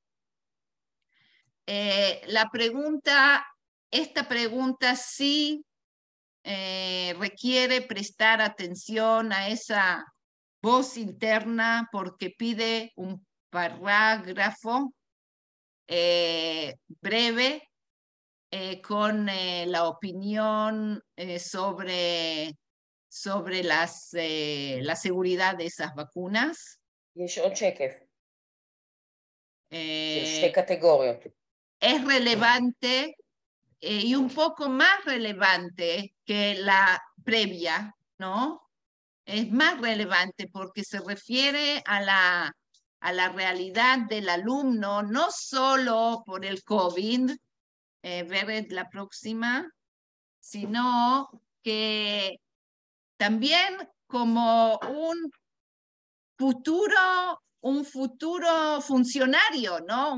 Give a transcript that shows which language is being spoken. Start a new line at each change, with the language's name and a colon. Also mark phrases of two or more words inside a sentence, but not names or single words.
Spanish: Esta pregunta sí requiere prestar atención a esa voz interna porque pide un parágrafo breve con la opinión sobre la seguridad de esas vacunas.
Hebrew: יש עוד שקף. של 2 קטגוריות.
Spanish: Es relevante y un poco más relevante que la previa, ¿no? Es más relevante porque se refiere a la realidad del alumno, no solo por el COVID, ver la próxima, sino que también como un futuro funcionario, ¿no?